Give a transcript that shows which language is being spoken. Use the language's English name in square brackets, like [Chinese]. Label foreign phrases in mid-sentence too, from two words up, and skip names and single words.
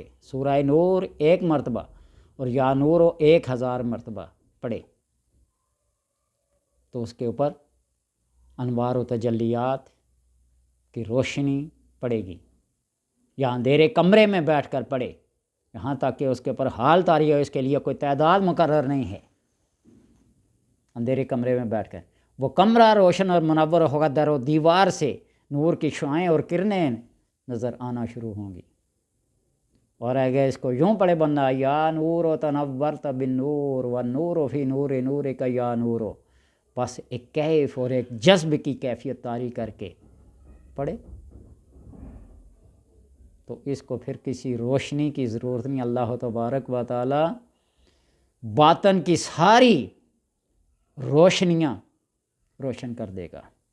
[Urdu] سورہ نور 1 مرتبہ اور یا نورو 1000 مرتبہ پڑھے، تو اس کے اوپر انوار و تجلیات کی روشنی پڑے گی، یا اندھیرے کمرے میں بیٹھ کر پڑھے، یہاں تک کہ اس کے اوپر حال طاری ہو۔ اس کے لیے کوئی تعداد مقرر نہیں ہے، اندھیرے کمرے میں بیٹھ کر وہ کمرہ روشن اور منور ہوگا، در و دیوار سے نور کی شعاعیں اور کرنیں نظر آنا شروع ہوں گی، اور آگے اس کو یوں پڑھے بندہ، [Arabic] یا نور و تنورت بالنور و نور فی نور نور کا یا نور، [Urdu] بس ایک کیف اور ایک جذب کی کیفیت طاری کر کے پڑھے تو اس کو پھر کسی روشنی کی ضرورت نہیں. اللہ تبارک و تعالی باطن کی ساری روشنیاں روشن کر دے گا.